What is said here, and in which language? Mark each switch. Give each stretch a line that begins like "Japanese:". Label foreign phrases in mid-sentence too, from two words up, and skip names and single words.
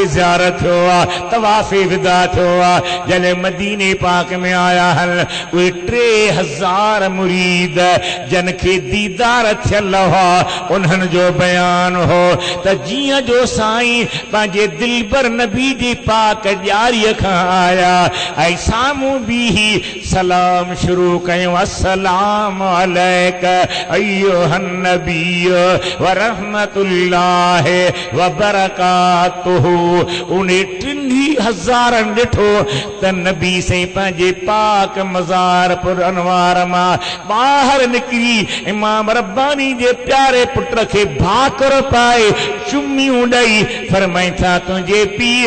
Sindhi: ज़ियारत थियो आहे तवाफ़े विदा थियो आहे जॾहिं मदीने पाक में आया हल उहे 3,000 मुरीद जन खे दीदार थियल हुआ उन्हनि जो बयान हो त जियां जो साईं पंहिंजे दिलबर नबी जी पाक ॾियारीअ खां आया ऐं साम्हूं बीही सलाम शुरू कयूं
Arabic: السلام عليك أيها النبي ورحمة الله وبركاته
Sindhi: उन 3,000 ॾिठो त नबी से पंहिंजे पाक मज़ार पुर अनवार मां ॿाहिरि निकिरी इमाम रब्बानी जे प्यारे पुट खे भाकुर पाए चुमियूं ॾेई फरमाई था तुंहिंजे पीउ